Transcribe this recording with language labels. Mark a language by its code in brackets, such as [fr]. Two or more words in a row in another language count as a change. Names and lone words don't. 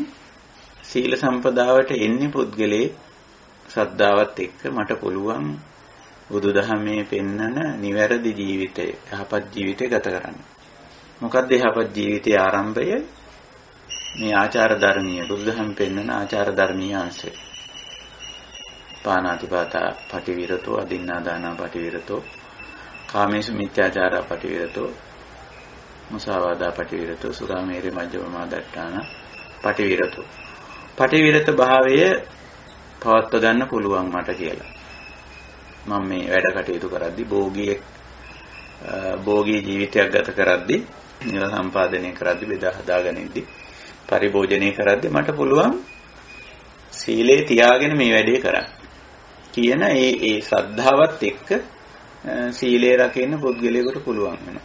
[si] සීල සම්පදාවට එන්නේ පුද්ගලයේ ශ්‍රද්ධාවත් එක්ක මට පුළුවන් බුදුදහමේ පෙන්නන නිවැරදි ජීවිතය, යහපත් ජීවිතය ගත කරන්න. මොකක්ද යහපත් ජීවිතයේ ආරම්භය? මේ ආචාර ධර්මීය බුදුදහම පෙන්නන ආචාර ධර්මීය අංශය. [pi] පාණාතිපාතා පටිවිරතෝ, අදින්නාදානා පටිවිරතෝ, කාමේසු මිත්‍යාචාරා පටිවිරතෝ, මුසාවාදා පටිවිරතෝ, සුරාමේරේ මජ්ජපමාදට්ඨාන පටිවිරතෝ. [si] පටිවිරත භාවය පවත්ව ගන්න පුළුවන් මට කියලා. මම මේ වැඩ කටයුතු කරද්දී භෝගී ජීවිතයක් ගත කරද්දී, නිල සම්පාදනය කරද්දී, බෙදා හදාගනිද්දී, පරිභෝජනය කරද්දී මට පුළුවන් සීලේ තියාගෙන මේ වැඩේ කරන්න කියන ඒ ශ්‍රද්ධාවත් එක්ක සීලේ රකින්න පුද්ගලයාට පුළුවන් වෙනවා.